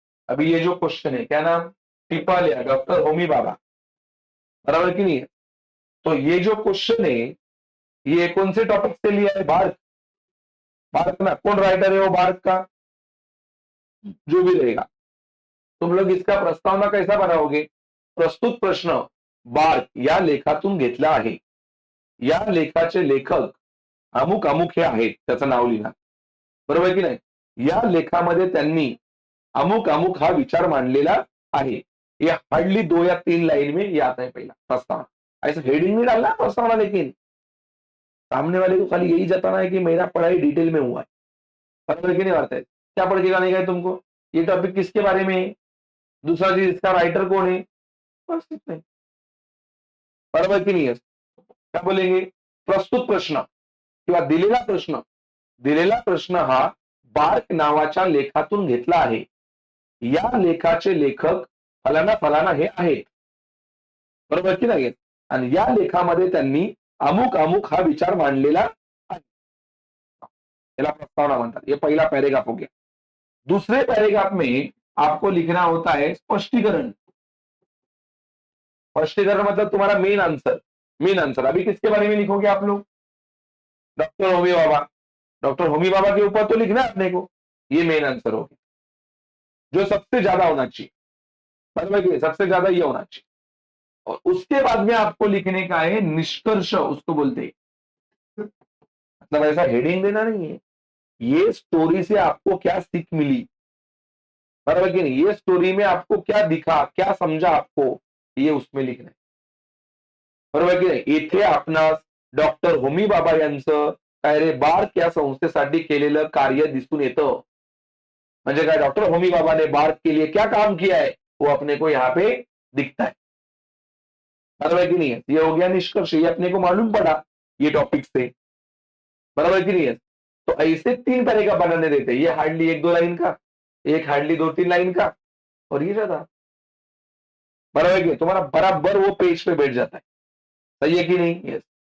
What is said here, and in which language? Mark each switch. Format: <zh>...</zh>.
<hi>अभी ये जो क्वेश्चन है, क्या नाम, टिपा लिया डॉक्टर होमी बाबा, बराबर की नहीं है? तो ये जो क्वेश्चन है ये कौन से टॉपिक से लिया है, भारत, भारत ना, कौन राइटर है वो भारत का, जो भी रहेगा। तुम लोग इसका प्रस्तावना कैसा बनाओगे,</hi> <mr>प्रस्तुत प्रश्न बार्क या लेखातून घेतला आहे, या लेखाचे लेखक अमुक अमुक हे आहेत, त्याचं नाव लिहिणार, बरोबर की नाही? या लेखामध्ये त्यांनी अमुक अमुक हा विचार मांडलेला आहे।</mr> <hi>ये हार्डली 2 या 3 लाइन में ये आता है पहला प्रस्तावना। ऐसा हेडिंग नहीं डालना प्रस्तावना, लेकिन सामने वाले को खाली यही जताना है कि मेरा पढ़ाई डिटेल में हुआ है, बराबर की नहीं बात है? क्या पढ़ के गाने का है तुमको, ये टॉपिक किसके बारे में है, दूसरा चीज इसका राइटर कौन है, बस इतना ही, बराबर की नहीं है? क्या बोलेंगे,</hi> <mr>प्रस्तुत प्रश्न किंवा दिलेला प्रश्न हा बार्क नावाच्या लेखातून घेतला आहे, या लेखाचे लेखक फलाना फलाना हे आहेत, बरोबर की नाही? आणि या लेखामध्ये त्यांनी अमुक अमुक हा विचार मांडलेला आहे, याला प्रस्तावना म्हणतात।</mr> <hi>ये पहला पैराग्राफ हो गया। दूसरे पैराग्राफ में आपको लिखना होता है स्पष्टीकरण। स्पष्टीकरण मतलब तुम्हारा मेन आंसर, मेन आंसर। अभी किसके बारे में लिखोगे आप लोग, डॉक्टर होमी बाबा, डॉक्टर होमी बाबा के ऊपर तो लिखना है अपने को, ये मेन आंसर होगा जो सबसे ज्यादा होना चाहिए, बराबर की सबसे ज्यादा ये होना चाहिए। और उसके बाद में आपको लिखने का है निष्कर्ष, उसको बोलते हैं, मतलब ऐसा हेडिंग देना नहीं है, ये स्टोरी से आपको क्या सीख मिली, बराबर की नहीं, ये स्टोरी में आपको क्या दिखा, क्या समझा आपको, ये उसमें लिखना है,</hi> <mr>बरोबर की नाही? येथे आपणास डॉक्टर होमी बाबा यांचं काय रे बार्क या संस्थेसाठी केलेलं कार्य दिसून येतं। म्हणजे काय,</mr> <hi>डॉक्टर होमी बाबा ने बार्क के लिए क्या काम किया है वो अपने को यहाँ पे दिखता है, बराबर की नहीं है? ये हो गया निष्कर्ष, ये अपने को मालूम पड़ा ये टॉपिक से, बराबर की नहीं है? तो ऐसे 3 तरीका बनाने देते हैं, ये हार्डली 1-2 लाइन का, एक हार्डली 2-3 लाइन का, और ये ज्यादा, बराबर की तुम्हारा बराबर वो पेज पे बैठ जाता है, सही है कि नहीं? यस।</hi>